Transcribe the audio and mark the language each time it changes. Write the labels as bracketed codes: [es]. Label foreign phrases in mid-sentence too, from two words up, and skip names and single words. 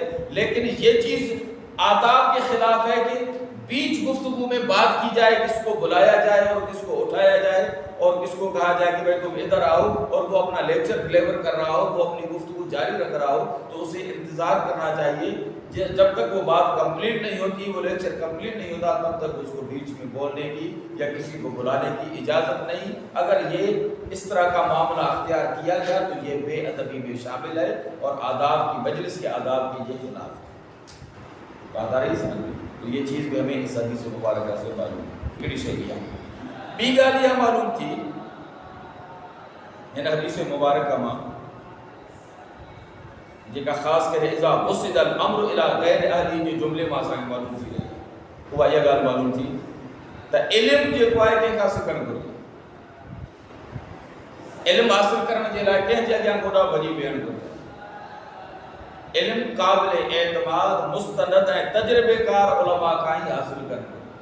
[ur] لیکن یہ چیز آداب کے خلاف ہے کہ بیچ گفتگو میں بات کی جائے، کس کو بلایا جائے اور کس کو اٹھایا جائے اور کس کو کہا جائے کہ بھائی تم ادھر آؤ، اور وہ اپنا [en] lecture deliver [ur] کر رہا ہو، وہ اپنی گفتگو جاری رکھ رہا ہو، تو اسے انتظار کرنا چاہیے جب تک وہ بات کمپلیٹ نہیں ہوتی، وہ [en] lecture complete [ur] نہیں ہوتا، تب تک اس کو بیچ میں بولنے کی یا کسی کو بلانے کی اجازت نہیں۔ اگر یہ اس طرح کا معاملہ اختیار کیا گیا تو یہ بے ادبی میں شامل ہے اور آداب کی، مجلس کے آداب کی یہ خلاف ہے۔ بات آ رہی ہے سمجھ میں؟ تو یہ چیز بھی ہمیں اس حدیث مبارکہ سے معلوم ہے کہڑی شئی ہے. [sd] ॿी ॻाल्हि इहा मालूम थी हिन हदीस मुबारक मां जेका ख़ासि करे [ar] إذا وسد الأمر إلى غير أهله [sd] जे जुमिले मां असांखे मालूम थी रही आहे. उहा इहा ॻाल्हि मालूम थी त इल्मु जेको आहे कंहिंखां सिखणु घुरिजे. इल्मु हासिल करण जे लाइ कंहिंजे अॻियां गोॾा भॼी वेहणु घुरिजे. इल्मु क़ाबिल एतमाद मुस्तनद ऐं तजुर्बेकार उलमा खां ई हासिल करणु घुरिजे.